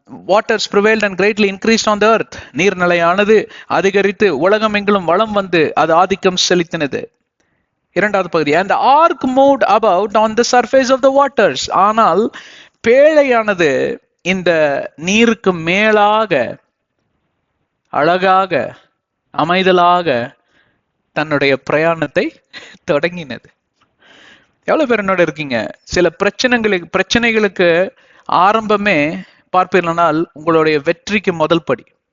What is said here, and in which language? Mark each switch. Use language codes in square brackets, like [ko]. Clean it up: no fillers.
[en] Waters prevailed and greatly increased on the earth. [ta] நீர்நிலையானது அதிகரித்து உலகம் எங்கிலும் வளம் வந்து அது ஆதிக்கம் செலுத்தினது. இரண்டாவது பகுதி. [en] And the ark moved about on the surface of the waters. [ta] ஆனால் பேழையானது இந்த நீருக்கு மேலாக அழகாக அமைதலாக தன்னுடைய பிரயாணத்தை தொடங்கினது. எவ்வளவு பேர் என்னோட இருக்கீங்க? சில பிரச்சனைகளுக்கு ஆரம்பமே பார்ப்பீர்களானால் உங்களுடைய வெற்றிக்கு முதல் படி.